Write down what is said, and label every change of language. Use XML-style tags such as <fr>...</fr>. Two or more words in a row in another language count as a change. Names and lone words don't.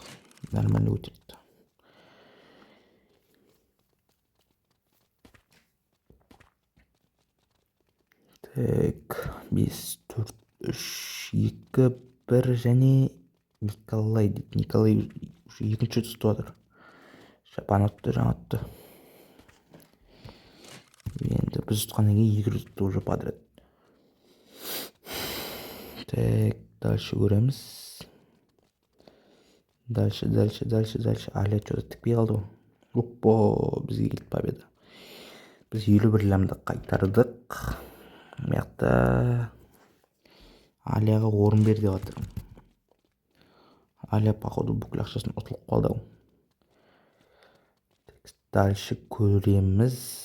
<kk>Нормально өтерді. Так, 5, 4, 3, 2, 1 және Николай дейді. Николай уже екінші тұтып отыр. Шапан ұтты, жаңа ұтты. Енді біз ұтқаннан кейін 2 ұтты</kk> <ru>уже подряд. Так, дальше</ru> <kk>көреміз.</kk> <ru>Дальше. Алия что-то</ru> <kk>тікпей қалды. Оппо, бізге келді победа. Біз 51 лямды қайтардық. Мияқта Алияға орын бер деп жатыр. Аля походу бүкіл ақшасын ұтылып қалды ау. Дальше көреміз.</kk>